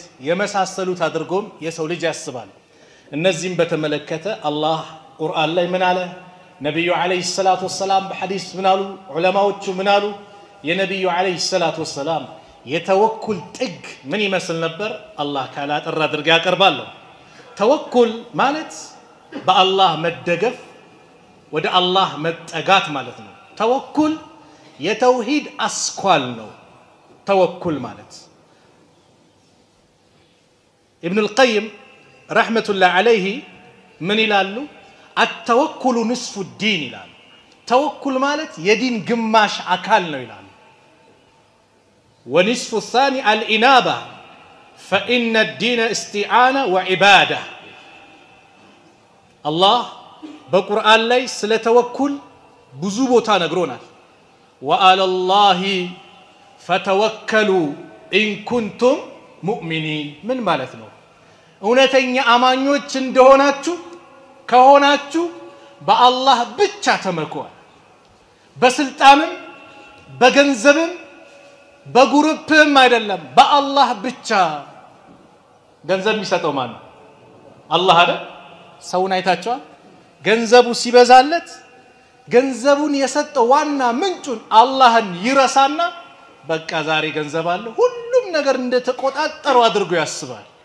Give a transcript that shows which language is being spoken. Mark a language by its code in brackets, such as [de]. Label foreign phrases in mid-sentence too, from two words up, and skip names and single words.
[am] የመሳሰሉት አድርጎም የሰው ልጅ ያስባል እነዚህም በተመለከተ አላህ ቁርአን ላይ ምን አለ ነብዩ [ar] عليه الصلاة والسلام [am] በሐዲስ ምን አሉ ዑለማዎቹ ምን አሉ የነብዩ [ar] عليه الصلاة والسلام [am] የተወኩል ጥግ ምን ይመስል ነበር አላህ ካላ ጥራ አድርጋ ያቀርባሉ ተወኩል ማለት በአላህ መደገፍ ወደ አላህ መጠጋት ማለት ነው ተወኩል የተውሂድ አስኳል ነው ተወኩል ማለት ኢብኑ አልቀይም [ar] رحمة الله عليه [am] ምን ይላሉ [ar] التوكل نصف الدين [am] ይላል ተወኩል ማለት የዲን ግማሽ አካል ነው ይላል [ar] ونصف الثاني الانابه فان الدين استعانه وعباده [am] الله በቁርአን ላይ ስለ ተወኩል ብዙ ቦታ ነግሮናል [ar] وعلى الله فتوكلوا ان كنتم [am] مؤمنين ምን ማለት ነው እውነተኛ አማኞች እንደሆናችሁ ከሆናችሁ በአላህ ብቻ ተመኩ በስልጣንም በገንዘብም በግሩፕም አይደለም በአላህ ብቻ ገንዘብ የሚሰጠው ማን ነው አላህ አይደል ሰውን አይታችኋል ገንዘቡ ሲበዛለት ገንዘቡን የሰጠው ዋና ምንጩን አላህን ይረሳና በቃ ዛሬ ገንዘብ አለ ሁሉም ነገር እንደተቆጣጣረው አድርጎ ያስባል